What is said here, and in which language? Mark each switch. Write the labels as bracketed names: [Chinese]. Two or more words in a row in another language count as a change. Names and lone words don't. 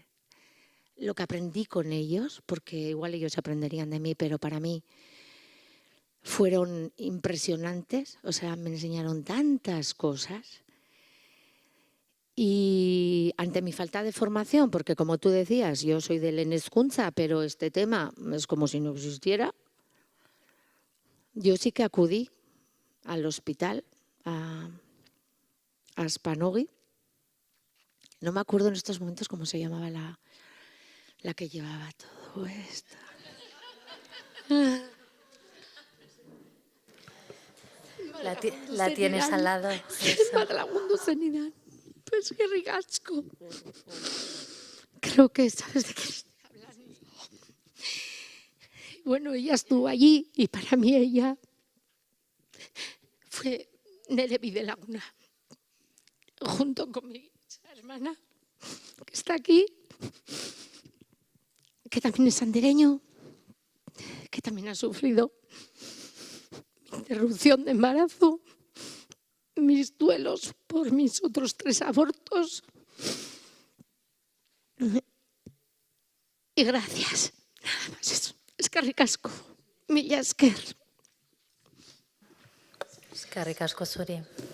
[Spanish] Lo que aprendí con ellos, porque igual ellos aprenderían de mí, pero para mí fueron impresionantes, o sea, me enseñaron tantas cosas. Y ante mi falta de formación, porque como tú decías, yo soy de [Basque] lehen hezkuntza, [Spanish] pero este tema es como si no existiera, yo sí que acudí al hospital, a Spanogi. No me acuerdo en estos momentos cómo se llamaba la que llevaba todo esto. La tienes al lado. [Basque] Lagundu zenidan. [Spanish] Pues qué ricasco. Creo que sabes de qué estoy hablando. Bueno, ella estuvo allí y para mí ella fue [Basque] Nere Bidelaguna, [Spanish] junto con mi hermana, que está aquí, que también es andereño, que también ha sufrido mi interrupción de embarazo, mis duelos por mis otros 3 abortos. Y gracias, nada más eso. [Basque] Eskerrik asko, mila esker. Eskerrik asko zuri.